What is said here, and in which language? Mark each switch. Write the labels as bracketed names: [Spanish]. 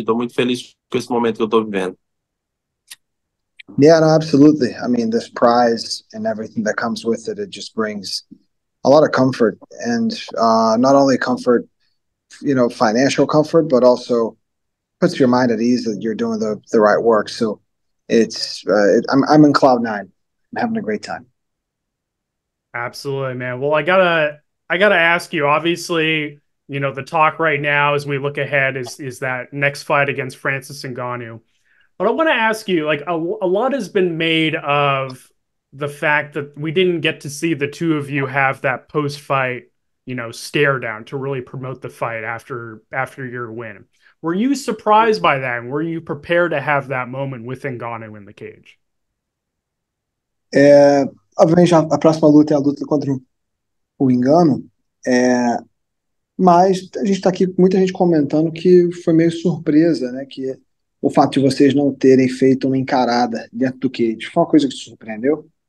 [Portuguese] Estou muito feliz com esse momento que eu estou vivendo. [English] Yeah, no, absolutely. I mean, this prize and everything that comes with it, it just brings a lot of comfort, and not only comfort, financial comfort, but also puts your mind at ease that you're doing the right work. So I'm in cloud nine. I'm having a great time. Absolutely, man. Well, I I got to ask you, obviously, the talk right now as we look ahead is that next fight against Francis Ngannou. But I want to ask you, like a lot has been made of the fact that we didn't get to see the two of you have that post-fight, stare down to really promote the fight after your win. Were you surprised by that? And were you prepared to have that moment with Ngannou in the cage? [Portuguese] É, obviamente, a próxima luta é a luta contra o Engano, é, mas a gente está aqui com muita gente comentando que foi meio surpresa, né? Que o fato de vocês não terem feito uma encarada dentro do cage foi uma coisa que te surpreendeu.